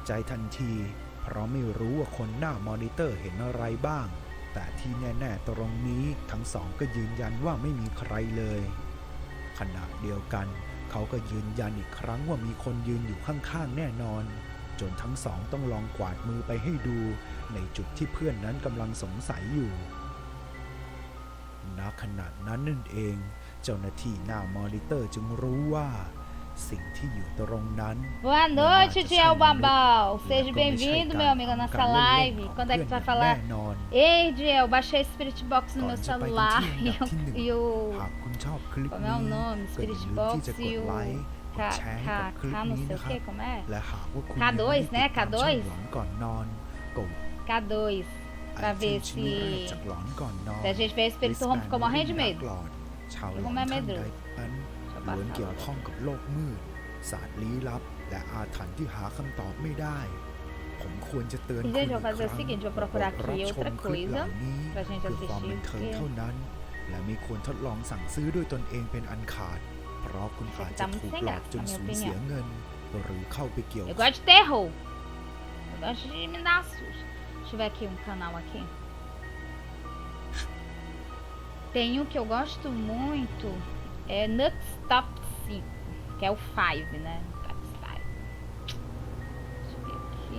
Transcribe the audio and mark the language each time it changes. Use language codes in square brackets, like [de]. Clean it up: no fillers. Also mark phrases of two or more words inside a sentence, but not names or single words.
[th] ใจทันทีเพราะไม่รู้ว่าคนหน้ามอนิเตอร์เห็นอะไรบ้างแต่ที่แน่ๆตรงนี้ทั้งสองก็ยืนยันว่าไม่มีใครเลยขณะเดียวกันเขาก็ยืนยันอีกครั้งว่ามีคนยืนอยู่ข้างๆแน่นอนจนทั้งสองต้องลองกวาดมือไปให้ดูในจุดที่เพื่อนนั้นกำลังสงสัยอยู่ณขณะนั้นนั่นเองเจ้าหน้าที่หน้ามอนิเตอร์จึงรู้ว่าสิ่งที่อยู่ตรงนั้น [pt] Boa noite, Diel Babal. Seja bem-vindo, meu amigo, na nossa live. Quando é que tu vai falar? Ei, Diel, baixei Spirit Box no meu celular e o... [th] หากคุณชอบคลิป [pt] Como é [th] นี้ [pt] o nome? [th] ก็อย่า [pt] Spirit [th] ลืม [pt] Box [th] ที่จะก [pt] e [th] ด [pt] o... [th] ไลค์กดแชร์ให้กับคลิป [pt] não [th] นี้ [pt] sei [th] นะ [pt] o [th] ครั [pt] que, [th] บ [pt] como é? [th] และหากว่าคุณ [pt] K2 né? K2 [th] หลอนก่อนนอนกด [pt] K2. Pra ver se... [th] จากหลอนก่อนนอน [pt] Se a gente vê o Espírito Home, ficou morrendo de medo. [th] ชาวหล [pt] Eu [th] อน [pt] como é [th] ท่านใด [pt] medroso. [th] นั้นล้วนเกี่ยวข้องกับโลกมืดศาสตร์ลี้ลับและอาถรรพ์ที่หาคำตอบไม่ได้ผมควรจะเตือนคุณ [pt] Gente, [th] อีก [pt] vou [th] ครั้ [pt] fazer o [th] ง [pt] seguinte, vou procurar [th] รั [pt] aqui [th] บชม [pt] outra [th] คลิปเห [pt] coisa [th] ล่านี้ [pt] pra gente [th] เพื่อความ [pt] assistir, [th] บันเทิง [pt] porque [th] เท่านั้นและไม่ควรทดลองสั่งซื้อด้วยตนเองเป็นอันขาดเพราะคุณอาจจะถูกหลอกจนสูญเสียเงินหรือเข้าไปเกี่ยว [pt] Eu gosto de terror. Eu gosto de me dar susto. Deixa eu ver aqui um canal aqui. Tem um que eu gosto muito. É Nux Top 5. Que é o 5, né? Deixa eu ver aqui.